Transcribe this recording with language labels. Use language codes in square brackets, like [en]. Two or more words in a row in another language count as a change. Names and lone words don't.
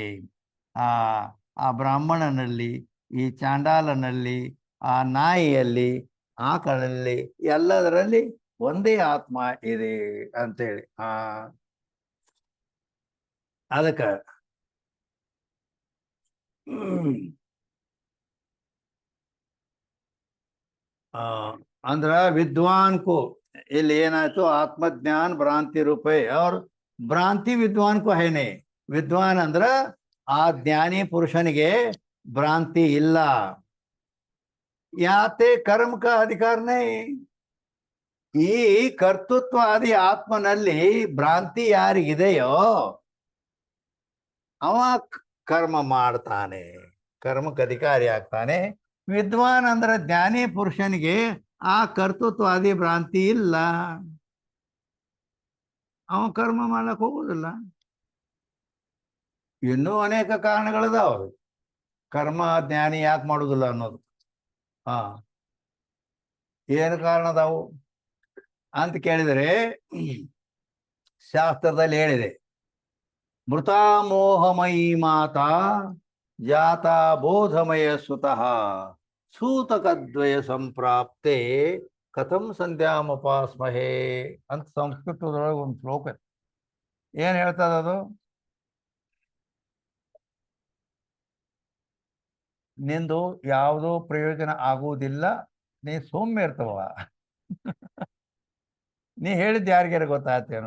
[kn] ಆ ಬ್ರಾಹ್ಮಣನಲ್ಲಿ, ಈ ಚಾಂಡಾಲನಲ್ಲಿ, ಆ ನಾಯಿಯಲ್ಲಿ, ಆಕಳಲ್ಲಿ, ಎಲ್ಲದರಲ್ಲಿ ಒಂದೇ ಆತ್ಮ ಇದೆ ಅಂತೇಳಿ. ಅದಕ್ಕೆ ಅಂದ್ರ [hi] विद्वान को [kn] ಇಲ್ಲಿ ಏನಾಯ್ತು, ಆತ್ಮಜ್ಞಾನ ಭ್ರಾಂತಿ ರೂಪೇ और ಭ್ರಾಂತಿ [hi] विद्वान को है नहीं. [kn] ವಿದ್ವಾನ್ ಅಂದ್ರ ಆ ಜ್ಞಾನಿ ಪುರುಷನಿಗೆ ಭ್ರಾಂತಿ ಇಲ್ಲ. ಯಾತೆ ಕರ್ಮ [hi] का अधिकार नहीं. [kn] ಈ ಕರ್ತೃತ್ವಾದಿ ಆತ್ಮನಲ್ಲಿ ಭ್ರಾಂತಿ ಯಾರಿಗಿದೆಯೋ ಅವ ಕರ್ಮ ಮಾಡ್ತಾನೆ, ಕರ್ಮಕ್ಕೆ ಅಧಿಕಾರಿ ಆಗ್ತಾನೆ. ವಿದ್ವಾನ್ ಅಂದ್ರೆ ಜ್ಞಾನಿ ಪುರುಷನಿಗೆ ಆ ಕರ್ತೃತ್ವಾದಿ ಭ್ರಾಂತಿ ಇಲ್ಲ, ಅವ ಕರ್ಮ ಮಾಡಕ್ ಹೋಗುದಿಲ್ಲ. ಇನ್ನೂ ಅನೇಕ ಕಾರಣಗಳಿದಾವ ಕರ್ಮ ಜ್ಞಾನಿ ಯಾಕೆ ಮಾಡುದಿಲ್ಲ ಅನ್ನೋದು. ಏನು ಕಾರಣ ಅದಾವು ಅಂತ ಕೇಳಿದರೆ ಶಾಸ್ತ್ರದಲ್ಲಿ ಹೇಳಿದೆ, [sa] ಮೃತಾ ಮೋಹಮಯಿ ಮಾತಾ ಜಾತ ಬೋಧಮಯ ಸುತಃ ಸೂತಕದ್ವಯ ಸಂಪ್ರಾಪ್ತೆ ಕಥಂ ಸಂಧ್ಯಾಮಪಾಸ್ಮಹೇ [kn] ಅಂತ ಸಂಸ್ಕೃತದೊಳಗೆ ಒಂದು ಶ್ಲೋಕ. ಏನ್ ಹೇಳ್ತದ ಅದು? ನಿಂದು ಯಾವುದೋ ಪ್ರಯೋಜನ ಆಗುವುದಿಲ್ಲ, ನೀ ಸೌಮ್ಯ ಇರ್ತವ. ನೀ ಹೇಳಿದ್ದು ಯಾರಿಗಾರ ಗೊತ್ತಾಗ್ತೇನೋ?